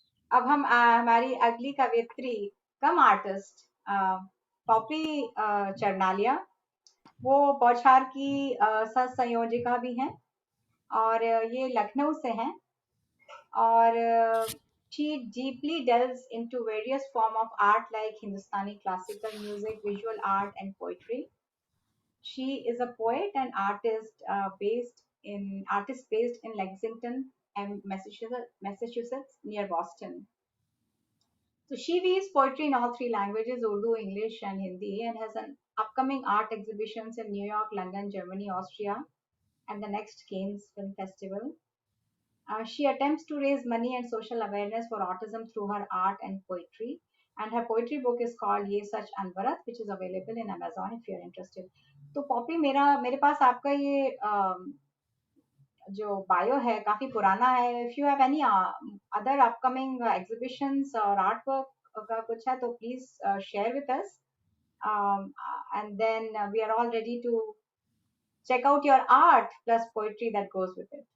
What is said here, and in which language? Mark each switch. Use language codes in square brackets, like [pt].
[hi] अब हम हमारी अगली कवियत्री कम आर्टिस्ट पॉपी चरनालिया, वो बौछार की सह संयोजिका भी हैं, और ये लखनऊ से हैं, और [en] she deeply delves into various form of art like Hindustani classical music, visual art, and poetry. She is a poet and artist based in Lexington, Massachusetts, near Boston. So she weaves poetry in all 3 languages, Urdu, English, and Hindi, and has an upcoming art exhibitions in New York, London, Germany, Austria, and the next Cannes Film Festival. She attempts to raise money and social awareness for autism through her art and poetry. And her poetry book is called Ye Sach Anvarat, which is available in Amazon if you're interested. [hi] तो Poppy, मेरे पास आपका ये जो bio है काफी पुराना है। [en] if you have any other upcoming exhibitions [hi] और आर्ट वर्क का कुछ है तो [en] Please share with us, and then we are all ready to check out your art plus poetry that goes with it.